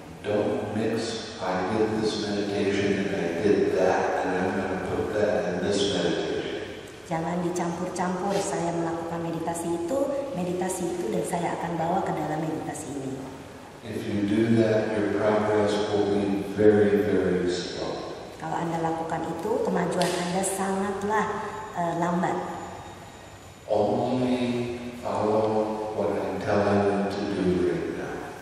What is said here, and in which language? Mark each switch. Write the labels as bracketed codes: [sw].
[en] Don't mix, I did this meditation and I did that, and I'm going to put that in this meditation. [id] Jangan dicampur-campur, saya melakukan meditasi itu, dan saya akan bawa ke dalam meditasi ini. [en] If you do that, your progress will be very, very slow. [id] Kalau Anda lakukan itu, kemajuan Anda sangatlah lambat. [en] Only follow what I'm telling you to do right now.